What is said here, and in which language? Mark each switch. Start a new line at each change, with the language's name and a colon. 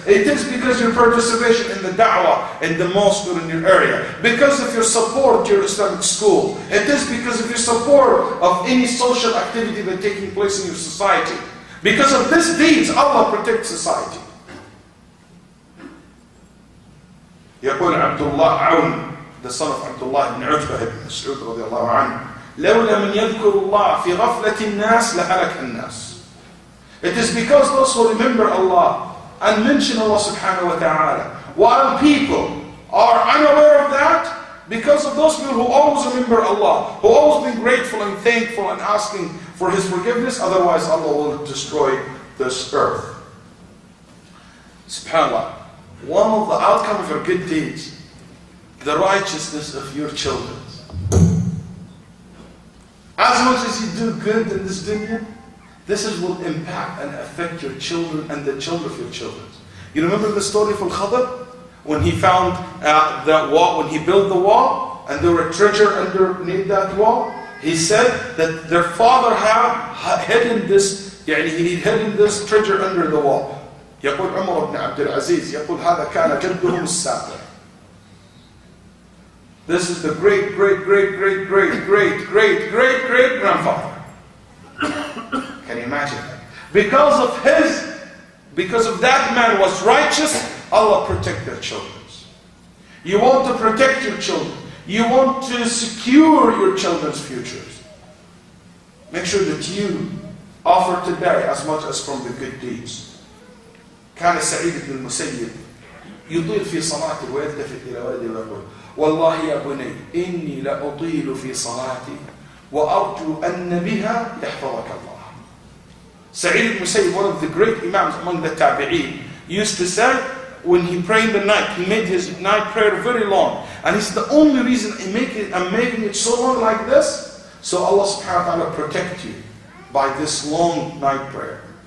English: It is because your participation in the da'wah, in the mosque or in your area. Because of your support to your Islamic school. It is because of your support of any social activity that's taking place in your society. Because of these deeds, Allah protects society.
Arabic: يقول عبد الله عون,
English: the son of Abdullah ibn Utbah ibn Mas'ud
Arabic: رضي الله عنه, لولا من يذكر الله في غفلة الناس لهلك الناس.
English: It is because those who remember Allah and mention Allah subhanahu wa ta'ala, while people are unaware of that, because of those people who always remember Allah, who always been grateful and thankful and asking for His forgiveness, otherwise Allah will destroy this earth. SubhanAllah. One of the outcome of your good deeds, the righteousness of your children. As much as you do good in this dunya, this will impact and affect your children and the children of your children. You remember the story of Al-Khadr? When he found the wall, when he built the wall, and there were treasure underneath that wall, he said that their father had hidden this, he hidden this treasure under the wall.
Arabic: يقول عمر بن عبد العزيز يقول هذا كان جدهم السابع.
English: This is the great grandfather. Can you imagine that? Because of that man was righteous, Allah protect their children. You want to protect your children. You want to secure your children's futures. Make sure that you offer today as much as from the good deeds.
Arabic: كان سعيد بن المسيب يطيل في صلاته ويلتفت إلى ولده ويقول والله يا بني إني لأطيل في صلاتي وأرجو أن بها يحفظك الله.
English: Sa'id ibn Musayyib, one of the great imams among the tabi'een, used to say when he prayed the night, he made his night prayer very long. And he said, the only reason I'm making it so long like this, so Allah subhanahu wa ta'ala protect you by this long night prayer.